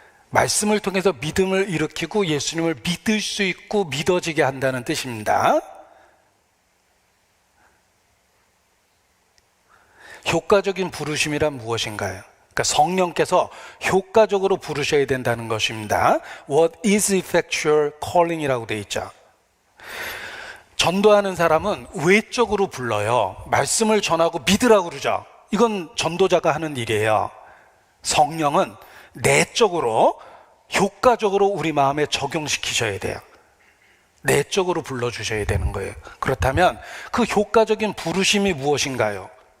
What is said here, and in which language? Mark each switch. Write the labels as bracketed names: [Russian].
[Korean] 말씀을 통해서 믿음을 일으키고 예수님을 믿을 수 있고 믿어지게 한다는 뜻입니다. 효과적인 부르심이란 무엇인가요? 그러니까 성령께서 효과적으로 부르셔야 된다는 것입니다. [English] What is effectual calling [Korean] 이라고 되어 있죠. 전도하는 사람은 외적으로 불러요. 말씀을 전하고 믿으라고 그러죠. 이건 전도자가 하는 일이에요. 성령은 내적으로 효과적으로 우리 마음에 적용시키셔야 돼요. 내적으로 불러주셔야 되는 거예요. 그렇다면 그 효과적인 부르심이 무엇인가요?